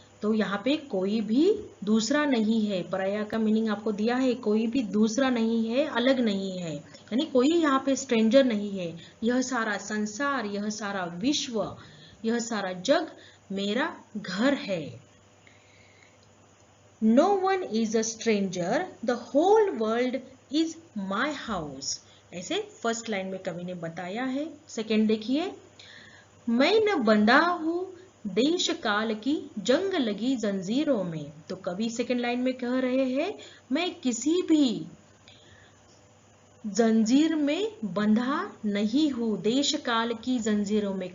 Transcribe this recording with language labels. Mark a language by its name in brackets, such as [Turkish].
[Hindi] तो यहाँ पे कोई भी दूसरा नहीं है। पराया का मीनिंग आपको दिया है, कोई भी दूसरा नहीं है, अलग नहीं है, यानी कोई यहाँ पे स्ट्रेंजर नहीं है। यह सारा संसार, यह सारा विश्व, यह सारा जग मेरा घर है। [English] No one is a stranger, the whole world is my house। [Hindi] ऐसे फर्स्ट लाइन में कवि ने बताया है। सेकेंड देखिए, मैं न बंधा हूं देश काल की जंग लगी जंजीरों में। तो कवि सेकेंड लाइन में कह रहे हैं, मैं किसी भी जंजीर में बंधा नहीं हूं, देश काल की जंजीरों में।